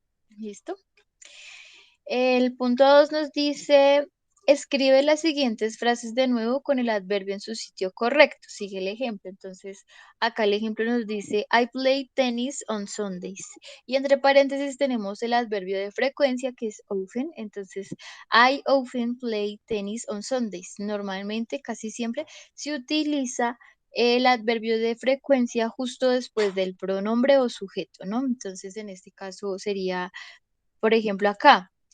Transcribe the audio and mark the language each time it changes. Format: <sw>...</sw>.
<es>¿Listo? El punto 2 nos dice escribe las siguientes frases de nuevo con el adverbio en su sitio correcto. Sigue el ejemplo. Entonces, acá el ejemplo nos dice,</es> <en>I play tennis on Sundays.</en> <es>Y entre paréntesis tenemos el adverbio de frecuencia que es often. Entonces,</es> <en>I often play tennis on Sundays.</en> <es>Normalmente, casi siempre, se utiliza el adverbio de frecuencia justo después del pronombre o sujeto, ¿no? Entonces, en este caso sería, por ejemplo, acá.</es>